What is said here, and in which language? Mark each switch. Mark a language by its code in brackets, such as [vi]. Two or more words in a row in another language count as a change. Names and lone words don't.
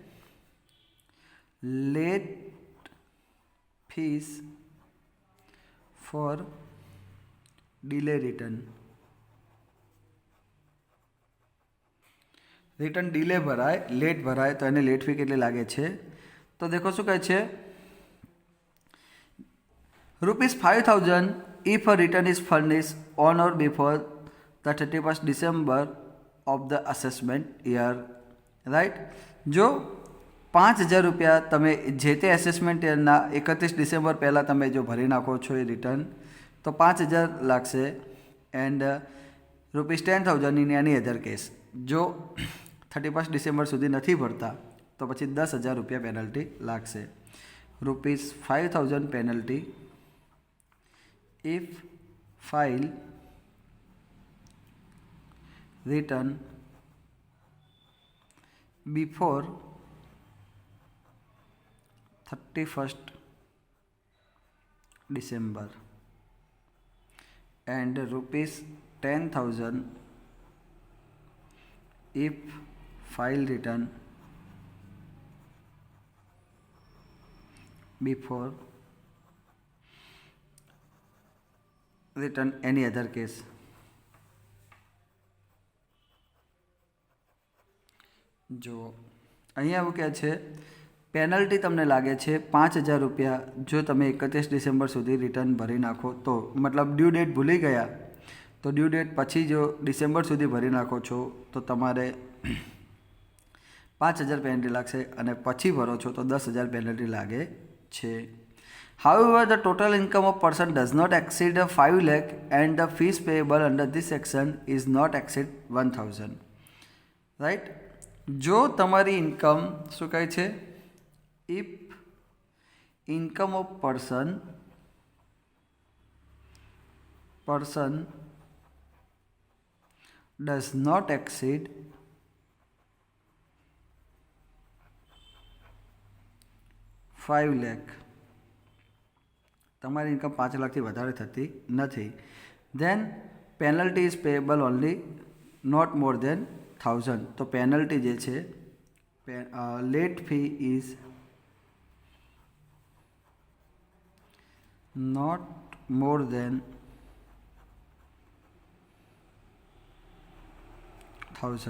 [en] late fees for delay return delay [gu] ભરાય, લેટ ભરાય તો એને [en] late fee [gu] કેટલી લાગે છે? તો દેખો શું કહે છે? [en] ₹5,000 if a return is furnished on or before the 31st December of the assessment year, right. [gu] જો 5,000 રૂપિયા તમે જે તે [en] assessment yearના [gu] 31 ડિસેમ્બર પહેલાં તમે જો ભરી નાખો છો એ રિટર્ન, તો 5,000 લાગશે. [en] and ₹10,000 in any other case, [gu] જો 31 ડિસેમ્બર સુધી નથી ભરતા તો પછી 10,000 રૂપિયા પેનલ્ટી લાગશે. [en] ₹5,000 પેનલ્ટી if file return before 31st December and ₹10,000 if file return before return any other case. [gu] જુઓ અહીંયા એવું કહે છે પેનલ્ટી તમને લાગે છે 5,000 રૂપિયા જો તમે 31 ડિસેમ્બર સુધી રિટર્ન ભરી નાખો તો, મતલબ [en] due date [gu] ભૂલી ગયા તો [en] due date [gu] પછી જો ડિસેમ્બર સુધી ભરી નાખો છો તો તમારે 5,000 પેનલ્ટી લાગશે અને પછી ભરો છો તો 10,000 પેનલ્ટી લાગે છે. [en] However, the total income of person does not exceed 5 lakh and the fees payable under this section is not exceed 1,000. Right? [gu] જો તમારી ઇન્કમ શું કહે છે, [en] if income of person does not exceed 5 lakh, [gu] તમારી ઇન્કમ 5 લાખથી વધારે થતી નથી, [en] then penalty is payable only not more than 1,000. [gu] તો પેનલ્ટી જે છે [en] late fee is not more than 1,000.